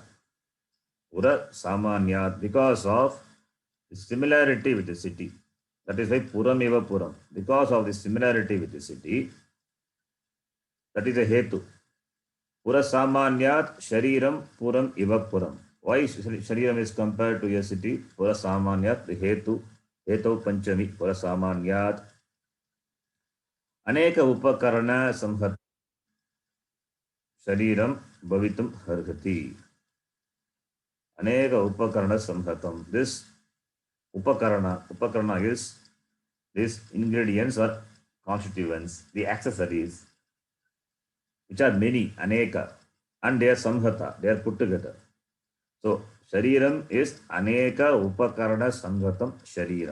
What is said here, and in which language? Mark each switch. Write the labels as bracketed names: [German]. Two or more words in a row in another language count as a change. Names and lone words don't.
[Sanskrit] Purasamanyat, [English] because of the similarity with the city. That is why [Sanskrit] पुरम् एव पुरम्. [English] Because of the similarity with the city, that is a Hetu. [Sanskrit] पुरसामान्यात् शरीरम् पुरम् एव पुरम्. [English] Why Shariram is compared to a city? [Sanskrit] Purasamanyat, the हेतु पञ्चमी, पुरसामान्यात्. अनेक उपकरण संहत शरीरम् भवितुम् अर्हति. अनेक उपकरण संहतम्. [English] This Upakarana is these ingredients or constituents, the accessories, which are many, Aneka, and they are Samhata, they are put together. [Sanskrit] So, Shariram is अनेक उपकरण संहतम् शरीरम्.